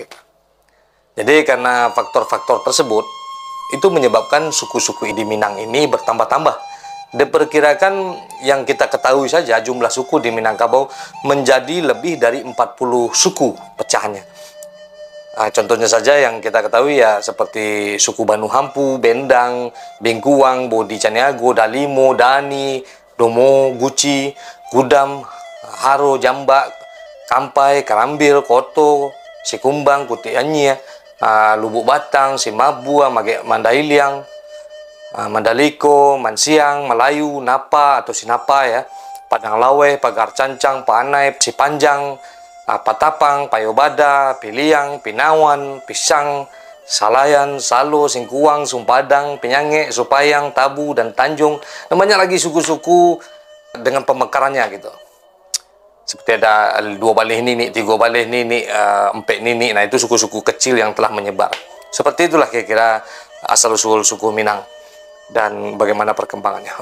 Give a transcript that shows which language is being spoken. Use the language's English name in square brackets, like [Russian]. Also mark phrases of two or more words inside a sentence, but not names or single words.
[Indonesian] Jadi, karena faktor-faktor tersebut, itu menyebabkan suku-suku di Minang ini bertambah-tambah. Diperkirakan yang kita ketahui saja jumlah suku di Minangkabau menjadi lebih dari 40 suku pecahannya. Nah, contohnya saja yang kita ketahui ya seperti suku Banu Hampu, Bendang, Bingkuang, Bodi Caniago, Dalimo, Dani, Domo, Guci, Gudam, Haro, Jambak, Kampai, Karambil, Koto, Sikumbang, Kutianyi, Lubuk Batang, Simabua, Mandailiang, Mandaliko, Mansiang, Melayu, Napa atau Sinapa ya, Padang Lawe, Pagar Cancang, Panai, Cipanjang, Patapang, Payobada, Piliang, Pinawan, Pisang, Salayan, Salo, Singkuang, Sumpadang, Penyange, Supayang, Tabu, dan Tanjung. Namanya lagi suku-suku dengan pemekarannya gitu. Seperti ada 2 balih nini, 3 balih nini, 4 nini. Nah, itu suku-suku kecil yang telah menyebar. Seperti itulah kira-kira asal-usul suku Minang dan bagaimana perkembangannya.